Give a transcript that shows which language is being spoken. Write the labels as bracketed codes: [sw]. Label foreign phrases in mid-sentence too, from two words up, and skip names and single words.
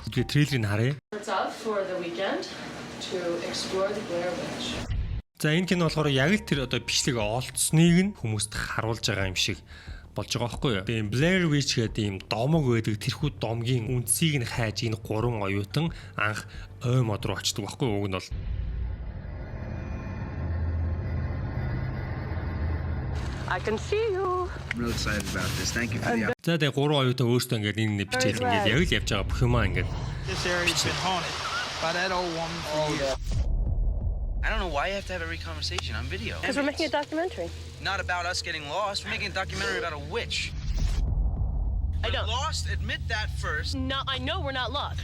[mn] Тэгээд трейлерыг харъя. За энэ кино болохоор яг л тэр одоо бичлэг олдсныг нь хүмүүст харуулж байгаа юм шиг болж байгаа байхгүй юу. Тэгээд Blair Witch гэдэг ийм домог байдаг. Тэрхүү домгийн үндсийг нь хайж энэ 3 оюутан анх ой мод руу очдөг байхгүй юу. Уг нь бол [en] I can see you. I'm really excited about this. Thank you for the opportunity. [mn] За тэгээ 3 оюутан өөрсдөө ингээд энэ бичээл ингээд яг л явж байгаа бүх юмаа ингээд [en] This area's been haunted by that old woman for years. I don't know why you have to have every conversation on video. Because we're making a documentary. Not about us getting lost. We're making a documentary about a witch. I We're know. lost. Admit that first. No, I know we're not lost.